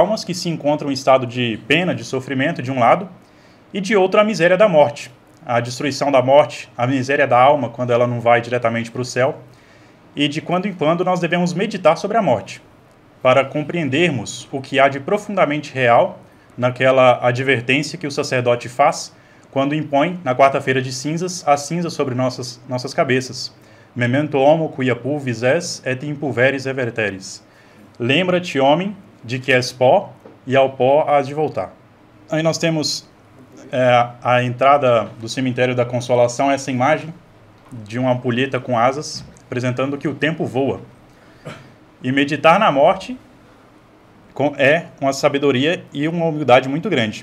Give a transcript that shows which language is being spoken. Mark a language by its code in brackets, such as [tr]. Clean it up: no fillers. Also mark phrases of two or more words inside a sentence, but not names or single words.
[pt] almas que se encontram em estado de pena, de sofrimento de um lado, e de outro a miséria da morte, a destruição da morte, a miséria da alma quando ela não vai diretamente para o céu, e de quando em quando nós devemos meditar sobre a morte, para compreendermos o que há de profundamente real naquela advertência que o sacerdote faz quando impõe, na quarta-feira de cinzas, a cinza sobre nossas cabeças. [la] Memento homo quia pulvis es et in pulveris reverteris. [pt] Lembra-te, homem, de que és pó, e ao pó hás de voltar. Aí nós temos a entrada do cemitério da Consolação, essa imagem de uma ampulheta com asas, apresentando que o tempo voa. E meditar na morte é uma sabedoria e uma humildade muito grande.